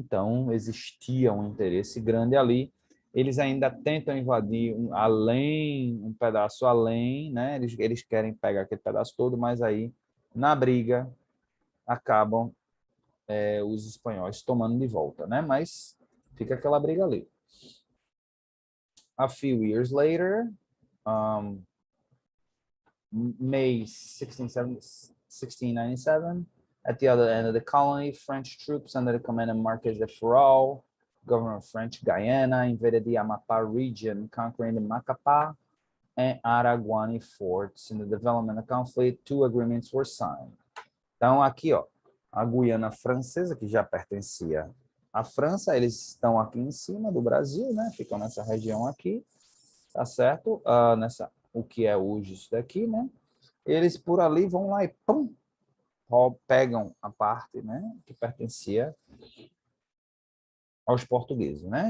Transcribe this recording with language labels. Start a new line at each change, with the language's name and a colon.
Portuguese: Então existia um interesse grande ali. Eles ainda tentam invadir um pedaço além, né? Eles querem pegar aquele pedaço todo, mas aí na briga acabam os espanhóis tomando de volta, né? Mas fica aquela briga ali.
English: A few years later, May 1697, at the other end of the colony, French troops under the command of Marquis de Ferrol, governor of French Guiana, invaded the Amapá region, conquering the Macapá and Araguani forts. In the development of conflict, 2 agreements were signed.
Portuguese: Então, aqui, ó, a Guiana Francesa, que já pertencia à França, eles estão aqui em cima do Brasil, né? Ficam nessa região aqui, tá certo? O que é hoje isso daqui, né? Eles por ali vão lá e pum, pegam a parte, né, que pertencia aos portugueses, né?